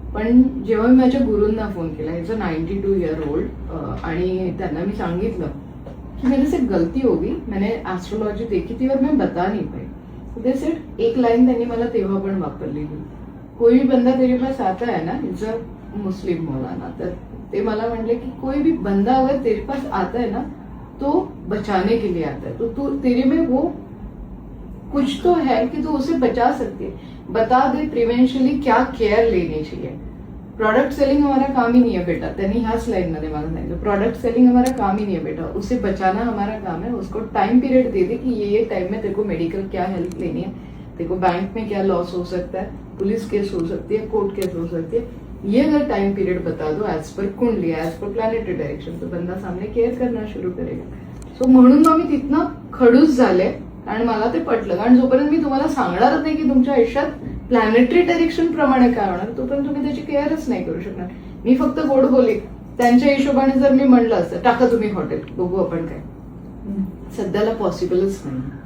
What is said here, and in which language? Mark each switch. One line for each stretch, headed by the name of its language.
Marathi: पण जेव्हा मी माझ्या गुरूंना फोन केला,
English: is a 92 year old,
Marathi: आणि त्यांना मी सांगितलं की
Hindi: मेरे से गलती होगी, मैंने एस्ट्रोलॉजी देखी थी और मैं बता नहीं पाई.
Marathi: ते सेट एक लाईन त्यांनी मला तेव्हा पण वापरलेली,
Hindi: कोई भी बंदा तेरे पास आता है ना,
English: Is a Muslim मौलाना.
Marathi: तर ते मला म्हणले की
Hindi: कोई भी बंदा अगर तेरे पास आता है ना तो बचाने के लिए आता है, तो तू तेरे में वो कुछ तो है कि तू उसे बचा सकती है. बता दे प्रिवेंशली क्या केयर लेनी चाहिए. प्रोडक्ट सेलिंग हमारा काम ही नहीं है बेटा.
Marathi: त्यांनी ह्याच लाईन मध्ये मला सांगितलं,
Hindi: प्रोडक्ट सेलिंग हमारा काम ही नहीं है बेटा, उसे बचाना हमारा काम है. उसको टाइम पीरियड दे दे कि ये टाइम में तेरे को मेडिकल क्या हेल्प लेनी है, तेरे को बैंक में क्या लॉस हो सकता है, पुलिस केस हो सकती है, कोर्ट केस हो सकती है. ये अगर टाइम पीरियड बता दो एज पर कुंडली, एज पर प्लॅनेटरी डायरेक्शन, तो बंदा सामने केअर करना शुरू करेगा.
Marathi: सो म्हणून मग मी तिथनं खडूस झाले आणि मला ते पटलं. कारण जोपर्यंत मी तुम्हाला सांगणारच नाही की तुमच्या आयुष्यात प्लॅनेटरी डायरेक्शन प्रमाणे काय होणार, तोपर्यंत तुम्ही त्याची केअरच नाही करू शकणार. मी फक्त गोड बोली, त्यांच्या हिशोबाने जर मी म्हणलं असतं टाका तुम्ही हॉटेल, बघू आपण काय, सध्याला पॉसिबलच नाही.